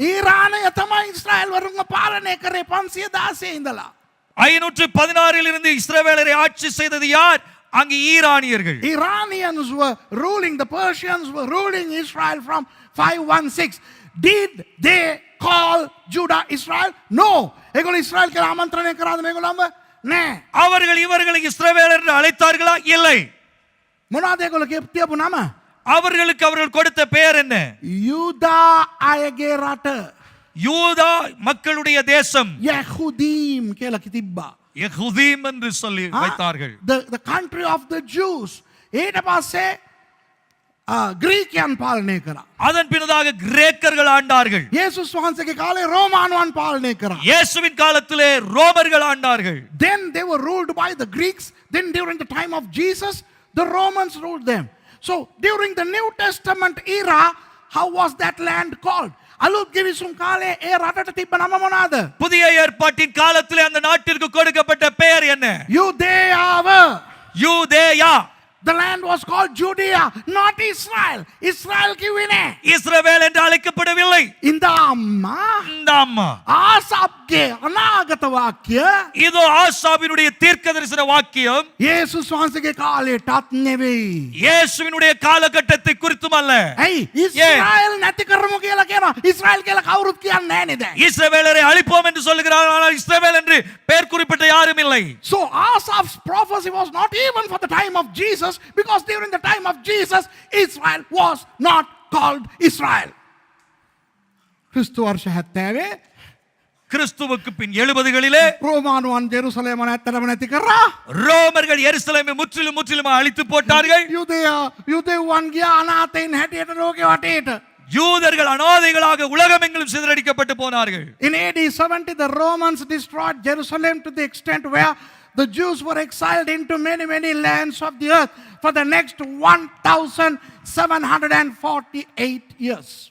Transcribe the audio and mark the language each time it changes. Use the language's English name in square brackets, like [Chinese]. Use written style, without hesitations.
[Sinhala] ඊරානය තමයි ඊශ්‍රායල් වරුන්ව පාලනය කරේ 516 ඉඳලා. [Tamil] 516 இருந்து இஸ்ரவேலரை ஆட்சி செய்தது யார்? அங்கு ஈரானியர்கள். [English] Iranians were ruling, the Persians were ruling Israel from 516. Did they call Judah Israel? No. [Sinhala] ඒගොල්ලෝ ඉස්රායල් කියලා ආමන්ත්‍රණය කරාද මේගොල්ලන්ව? නෑ. [Tamil] அவர்கள் இவர்களை இஸ்ரவேலர் என்று அழைத்தார்களா? இல்லை. [Sinhala] මොනවද ඒගොල්ලෝ කියපු නම? [Tamil] அவர்களுக்கு அவர்கள் கொடுத்த பெயர் என்ன? [Sinhala] யூதா අයගේ රට. [Tamil] யூதா மக்களுடைய தேசம். [Sinhala] යහුදීම් කියලා තිබ්බා. [Tamil] யெகூதீம் என்று சொல்லி வைத்தார்கள். [English] The country of the Jews. [Sinhala] ඊට පස්සේ ග්‍රීකයන් පාලනය කරා. [Tamil] அதன் பின்னதாக கிரேக்கர்கள் ஆண்டார்கள். [Sinhala] යේසුස් වහන්සේගේ කාලේ රෝමානුවන් පාලනය කරා. [Tamil] இயேசுவின் காலத்திலே ரோமர்கள் ஆண்டார்கள். [English] Then they were ruled by the Greeks. Then during the time of Jesus, the Romans ruled them. So during the New Testament era, how was that land called? [Sinhala] අලුත් ගිවිසුම් කාලේ ඒ රටට තිබ්බ නම මොනවාද? [Tamil] புதிய ஏற்பாட்டின் காலத்திலே அந்த நாட்டிற்கு கொடுக்கப்பட்ட பெயர் என்ன? [Sinhala] යුදේයාව. [Tamil] யூதேயா. [English] The land was called Judea, not Israel. [Sinhala] Israel කිව්වේ නෑ. [Tamil] இஸ்ரவேல் என்று அழைக்கப்படவில்லை. [Sinhala] ඉඳාම්මා [Tamil] இந்த அம்மா [Sinhala] ආසප්ගේ අනාගත වාක්‍ය [Tamil] இதோ ஆசாபினுடைய தீர்க்கதரிசன வாக்கியம் [Sinhala] යේසුස් වහන්සේගේ කාලයටත් නෙවෙයි. [Tamil] இயேசுவினுடைய காலகட்டத்தை குறித்தும் அல்ல. [Sinhala] ඇයි ඉස්රායල් නැති කරමු කියලා කියනවා. ඉස්රායල් කියලා කවුරුත් කියන්නේ නෑනේ දැන්. [Tamil] இஸ்ரவேலரை அழிப்போம் என்று சொல்லுகிறார்கள், ஆனால் இஸ்ரவேல் என்று பெயர் குறிப்பிட்ட யாரும் இல்லை. [English] So Asaph's prophecy was not even for the time of Jesus, because during the time of Jesus Israel was not called Israel. [Sinhala] ක්‍රිස්තු වර්ෂ 70 [Tamil] கிறிஸ்துவுக்கு பின் 70களிலே [Sinhala] රෝමානුවන් ජෙරුසලේම නැත්තටම නැති කරා. [Tamil] ரோமர்கள் எருசலேமை முற்றிலும் அழித்து போட்டார்கள். [Sinhala] යුදෙව්වන් ගියා අනාථයින් හැටියට ලෝකෙ වටේට. [Tamil] யூதர்கள் அனாதைகளாக உலகமெங்கிலும் சிதறடிக்கப்பட்டு போனார்கள். [English] In AD 70, the Romans destroyed Jerusalem to the extent where the Jews were exiled into many lands of the earth for the next 1748 years.